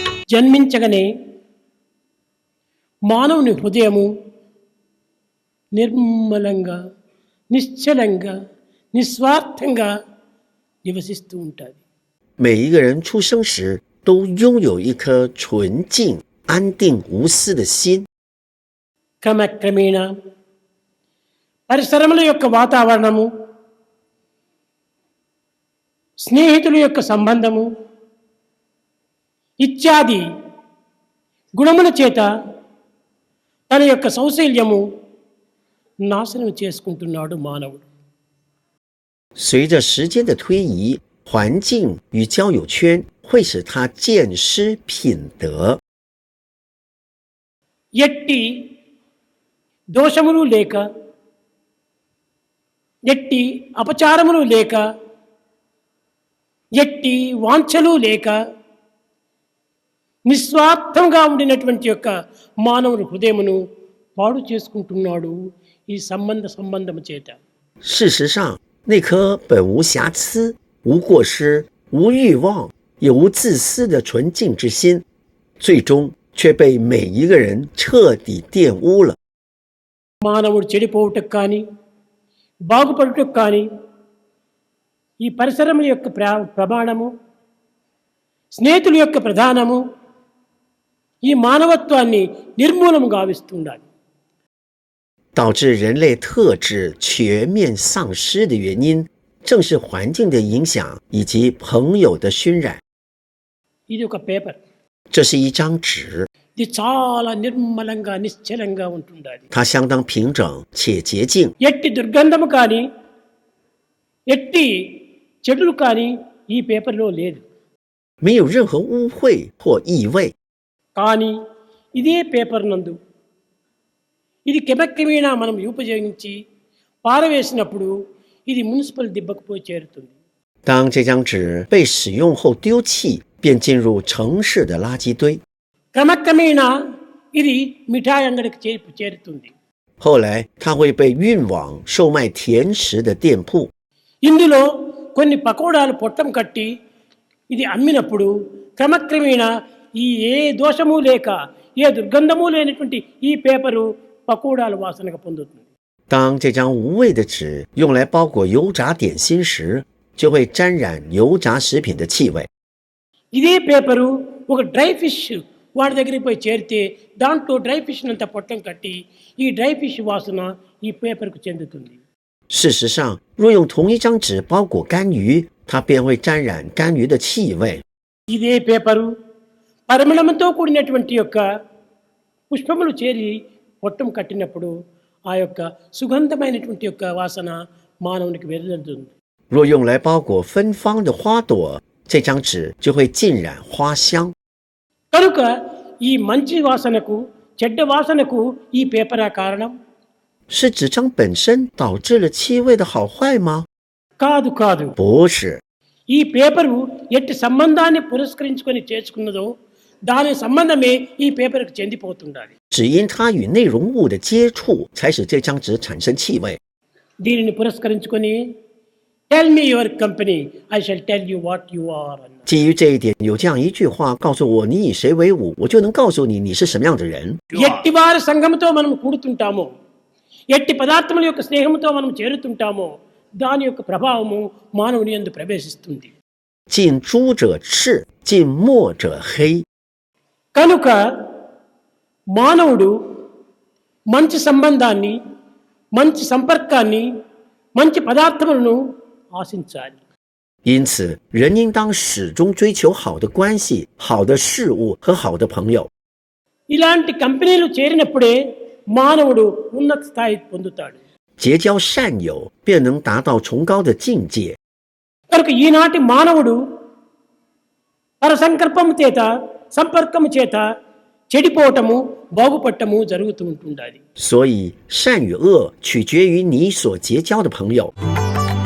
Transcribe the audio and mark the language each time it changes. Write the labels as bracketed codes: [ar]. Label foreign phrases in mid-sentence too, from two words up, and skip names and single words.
[te] జన్మించగానే మానవుని హృదయము నిర్మలంగా, నిశ్చలంగా, నిస్వార్థంగా నివసిస్తూ ఉంటుంది. [zh] 每一个人出生时都拥有一颗纯净、安定、无私的心。 [te] క్రమక్రమేణా పరిసరముల యొక్క వాతావరణము, స్నేహితుల యొక్క సంబంధము ఇత్యాది గుణముల చేత తన యొక్క సౌశల్యము నాశనం చేసుకుంటున్నాడు మానవుడు. [zh] 随着时间的推移，环境与交友圈会使他渐失品德。 [te] ఎట్టి దోషములు లేక, ఎట్టి అపచారములు లేక, ఎట్టి వాంఛలు లేక నిస్వార్థంగా ఉండినటువంటి యొక్క మానవుని హృదయమును పాడు చేసుకుంటున్నాడు ఈ సంబంధము చేత. [zh] 事实上，那颗本无瑕疵、无过失、无欲望也无自私的纯净之心，最终却被每一个人彻底玷污了。 [te] మానవుడు చెడిపోవటకు కానీ బాగుపడుటకు కానీ ఈ పరిసరముల యొక్క ప్రమాణము, స్నేహితుల యొక్క ప్రధానము ఈ మానవత్వాన్ని నిర్మూలము గావిస్తుండాలి. [zh] 导致人类特质全面丧失的原因，正是环境的影响以及朋友的熏染。 [te] ఇది ఒక పేపర్. [zh] 这是一张纸， [te] ఇది చాలా నిర్మలంగా, నిశ్చలంగా ఉంటుండాలి. [zh] 它相当平整且洁净， [te] ఎట్టి దుర్గంధము కానీ, ఎట్టి చెడులు కానీ ఈ పేపర్లో లేదు. [zh] 没有任何污秽或异味。 [te] కానీ ఇదే పేపర్ నందు ఇది క్రమక్రమేణా మనం ఉపయోగించి పారవేసినప్పుడు ఇది మున్సిపల్ దిబ్బకు పోయి చేరుతుంది. [zh] 当这张纸被使用后丢弃，便进入城市的垃圾堆。 [te] క్రమక్రమేణా ఇది మిఠాయి అంగడికి చేరుతుంది. [zh] 后来，它会被运往售卖甜食的店铺。 [te] ఇందులో కొన్ని పకోడాలు పొట్టం కట్టి ఇది అమ్మినప్పుడు క్రమక్రమేణా ఈ ఏ దోషము లేక, ఏ దుర్గంధము లేనటువంటి ఈ పేపరు పకోడాల వాసనగా పొందుతుంది. [zh] 当这张无味的纸用来包裹油炸点心时，就会沾染油炸食品的气味。 [te] ఇదే పేపరు ఒక [en] dry fish [te] వాడి దగ్గరికి పోయి చేరితే దాంట్లో [en] dry fish [te] అంతా పొట్టం కట్టి ఈ [en] dry fish [te] వాసన ఈ పేపర్కు చెందుతుంది. [zh] 事实上，若用同一张纸包裹干鱼，它便会沾染干鱼的气味。 [te] ఇదే పేపరు పరిమళంతో కూడినటువంటి యొక్క పుష్పములు చేరి పొట్టం కట్టినప్పుడు ఆ యొక్క సుగంధమైనటువంటి యొక్క వాసన మానవునికి వెదజల్లుతుంది. [zh] 若用来包裹芬芳的花朵，这张纸就会浸染花香。 [te] కనుక ఈ మంచి వాసనకు, చెడ్డ వాసనకు ఈ పేపరా కారణం? [zh] 是纸张本身导致了气味的好坏吗？ [te] కాదు కాదు. [zh] 不是， [te] ఈ పేపరు ఎట్టి సంబంధాన్ని పురస్కరించుకొని చేసుకున్నదో దాని సంబంధమే ఈ పేపర్కు చెందిపోతుండాలి. [zh] 只因它与内容物的接触，才使这张纸产生气味。 [te] దీనిని పురస్కరించుకొని [en] tell me your company, I shall tell you what you are. [zh] 基于这一点，有这样一句话告诉我：你以谁为伍，我就能告诉你你是什么样的人。 [te] ఎట్టి వారి సంఘముతో మనం కూడుతుంటామో, ఎట్టి పదార్థముల యొక్క స్నేహంతో మనం చేరుతుంటామో దాని యొక్క ప్రభావము మానవుని యందు ప్రవేశిస్తుంది. [zh] 近朱者赤，近墨者黑。 [te] కనుక మానవుడు మంచి సంబంధాన్ని, మంచి సంపర్కాన్ని, మంచి పదార్థములను ఆశించాలి. [zh] 因此，人应当始终追求好的关系、好的事物和好的朋友。 [te] ఇలాంటి కంపెనీలు చేరినప్పుడే మానవుడు ఉన్నత స్థాయి పొందుతాడు. [zh] 结交善友，便能达到崇高的境界。 [te] కనుక ఈనాటి మానవుడు పరసంకల్పము చేత, సంపర్కము చేత చెడిపోవటము, బాగుపడటము జరుగుతూ ఉంటుండాలి. [zh] 所以，善与恶取决于你所结交的朋友。